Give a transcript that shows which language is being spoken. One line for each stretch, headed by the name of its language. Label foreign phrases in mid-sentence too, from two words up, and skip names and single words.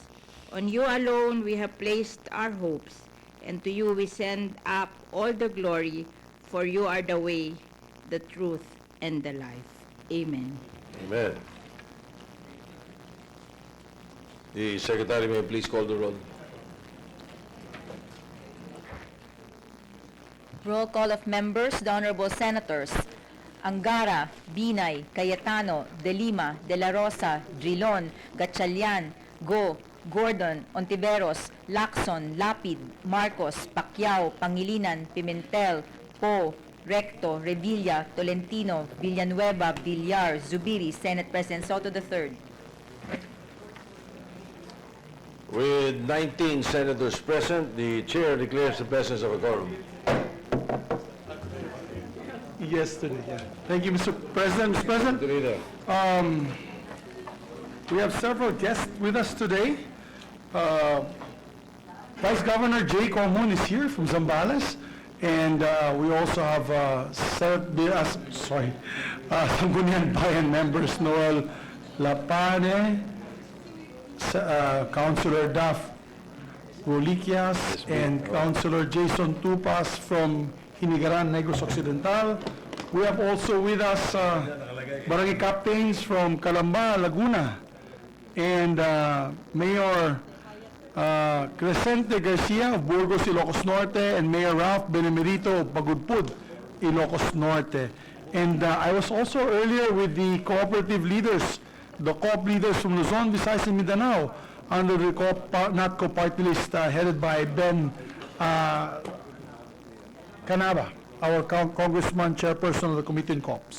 English: On you alone we have placed our hopes, and to you we send up all the glory, for you are the way, the truth, and the life. Amen. Amen. The Secretary may please call the roll. Roll call of members, the Honorable Senators Angara, Binay, Cayetano, De Lima, De La Rosa, Drilon, Gatchalian, Go, Gordon, Ontiveros, Lacson, Lapid, Marcos, Pacquiao, Pangilinan, Pimentel, Poe, Recto, Revilla, Tolentino, Villanueva, Villar, Zubiri, Senate President Soto III. With 19 senators present, the chair declares the presence of a quorum. Yesterday, yeah. Thank you, Mr. President. Mr. President, Leader. we have several guests with us today. Vice Governor Jay Comun is here from Zambales, and we also have Sangguniang Bayan members Noel Lapane, Councilor Daf Roliquias, and Councilor Jason Tupas from Hinigaran, Negros Occidental. We have also with us barangay captains from Calamba, Laguna, and Mayor Crescente Garcia of Burgos, Ilocos Norte, and Mayor Ralph Benemerito of Pagudpud, Ilocos Norte. And I was also earlier with the cooperative leaders, the co-op leaders from Luzon, Visayas, and Mindanao, under the NATCO party list headed by Ben Canava, our congressman, chairperson of the Committee on COPS.